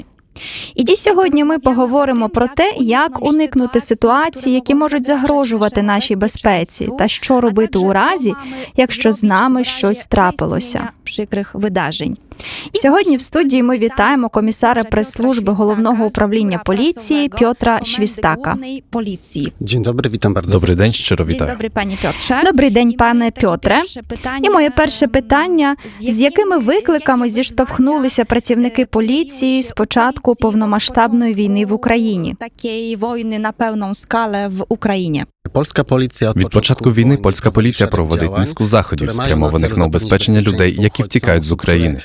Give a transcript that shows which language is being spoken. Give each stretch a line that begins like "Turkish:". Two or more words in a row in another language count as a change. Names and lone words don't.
Ukrainian: І сьогодні ми поговоримо про те, як уникнути ситуацій, які можуть загрожувати нашій безпеці, та що робити у разі, якщо з нами щось трапилося. Сьогодні в студії ми вітаємо комісара прес-служби Головного управління поліції Пьотра Świstaka.
Polish: Dzień dobry, witam bardzo.
Ukrainian: Добрий день, щиро вітаю. Добрий день, пане Пьотре. І моє перше питання: з якими викликами зіштовхнулися працівники поліції з початку повномасштабної війни в Україні? Від початку війни польська поліція проводить низку заходів, спрямованих на убезпечення людей, які втікають з України.